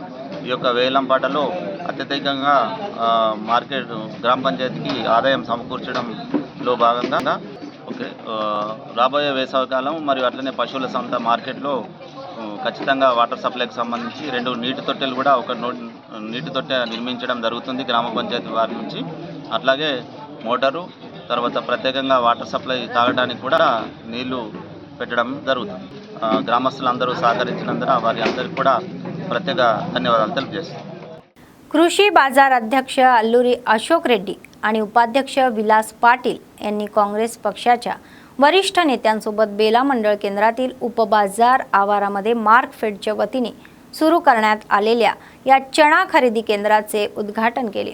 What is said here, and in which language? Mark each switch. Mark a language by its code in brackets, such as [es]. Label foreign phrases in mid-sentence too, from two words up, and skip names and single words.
[te] ఈ యొక్క వేలంపాటలో అత్యధికంగా మార్కెట్ గ్రామ పంచాయతీకి ఆదాయం సమకూర్చడంలో భాగంగా రాబోయే వేసవికాలం మరియు అట్లనే పశువుల సంత మార్కెట్లో ఖచ్చితంగా వాటర్ సప్లైకి సంబంధించి 2 నీటి తొట్టెలు కూడా నీటి తొట్టె నిర్మించడం జరుగుతుంది గ్రామ పంచాయతీ వారి నుంచి. అట్లాగే మోటారు తర్వాత ప్రత్యేకంగా వాటర్ సప్లై తాగడానికి కూడా నీళ్లు పెట్టడం జరుగుతుంది. గ్రామస్తులందరూ సహకరించినందున వారి అందరికీ కూడా ప్రత్యేక ధన్యవాద తెలియజేస్తాను. [mr] कृषी बाजार अध्यक्ष अल्लुरी अशोक रेड्डी आणि उपाध्यक्ष विलास पाटील यांनी काँग्रेस पक्षाच्या वरिष्ठ नेत्यांसोबत बेला मंडळ केंद्रातील उपबाजार आवारामध्ये मार्कफेडच्या वतीने सुरू करण्यात आलेल्या या चणा खरेदी केंद्राचे उद्घाटन केले.